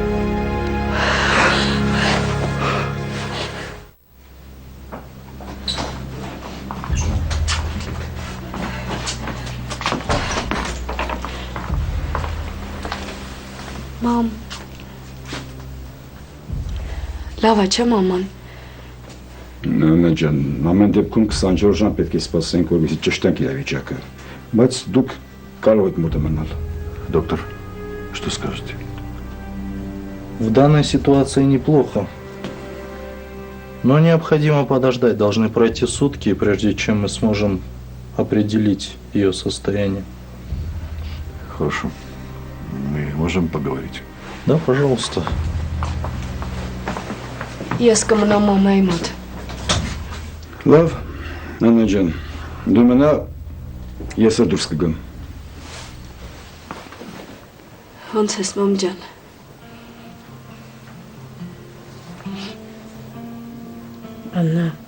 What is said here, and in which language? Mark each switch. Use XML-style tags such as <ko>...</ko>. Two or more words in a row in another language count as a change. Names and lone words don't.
<hy>Մամ։ Լավ է, չէ՞ մաման։ Նանա ջան, ամեն դեպքում 24 ժամ պետք է սպասենք, որովհետեւ ճշտենք իրավիճակը։ Բայց դուք կարող եք մոտը մնալ։</hy> <ru>Доктор, что скажете? В данной ситуации неплохо. Но необходимо подождать. Должны пройти сутки, прежде чем мы сможем определить ее состояние. Хорошо. Мы можем поговорить? Да, пожалуйста.</ru> <hy>Ես կմնամ մամայի մոտ։ Լավ, նանա ջան, դու մնա, ես էլ դուրս կգամ։ Ոնց ես, մամ ջան։ Աննա,</hy>